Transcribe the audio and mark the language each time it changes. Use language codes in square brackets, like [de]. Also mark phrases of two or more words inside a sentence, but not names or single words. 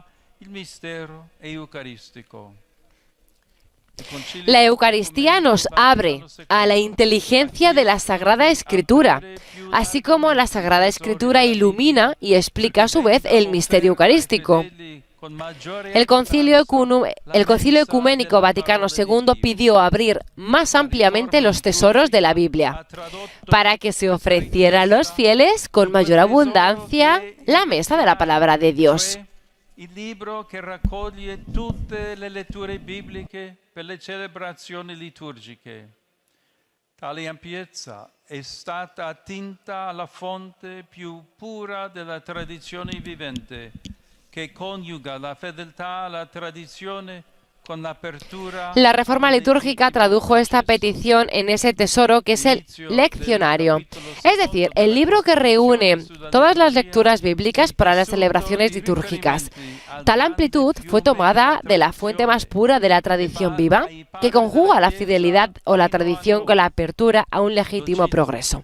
[es] La Eucaristía nos abre a la inteligencia de la Sagrada Escritura, así como la Sagrada Escritura ilumina y explica a su vez el misterio eucarístico. El Concilio Ecuménico Vaticano II pidió abrir más ampliamente los tesoros de la Biblia, para que se ofreciera a los fieles con mayor abundancia la mesa de la palabra de Dios. [it] Il libro che raccoglie tutte le letture bibliche per le celebrazioni liturgiche. Tale ampiezza è stata attinta alla fonte più pura della tradizione vivente, che coniuga la fedeltà alla tradizione con l'apertura. [es] La Reforma litúrgica tradujo esta petición en ese tesoro que es el leccionario, es decir, el libro que reúne todas las lecturas bíblicas para las celebraciones litúrgicas. Tal amplitud fue tomada de la fuente más pura de la tradición viva, que conjuga la fidelidad o la tradición con la apertura a un legítimo progreso.